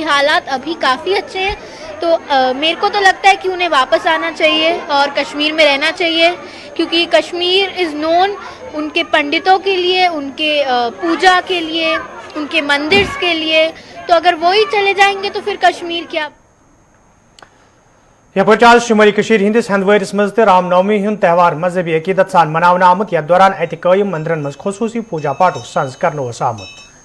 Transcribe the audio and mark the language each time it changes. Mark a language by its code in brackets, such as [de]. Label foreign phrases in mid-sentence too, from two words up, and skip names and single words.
[hi] हालात अभी काफ़ी अच्छे हैं। तो मेरे को तो लगता है कि उन्हें वापस आना चाहिए और कश्मीर में रहना चाहिए, क्योंकि कश्मीर [en] is known [hi] उनके पंडितों के लिए, उनके पूजा के लिए, उनके मंदिर्स के लिए। तो अगर वो ही चले जाएंगे तो फिर कश्मीर क्या। [ks] यह आज शुमारी कशीर हिंदिस हंदवारिस मज ते रामनवमी हुंद त्यौहार मजहबी अकीदत सान मनावना आमुत। यथ दौरान अत कायम मंदिरन मज खुसूसी पूजा पाठुक संज कर आमुत।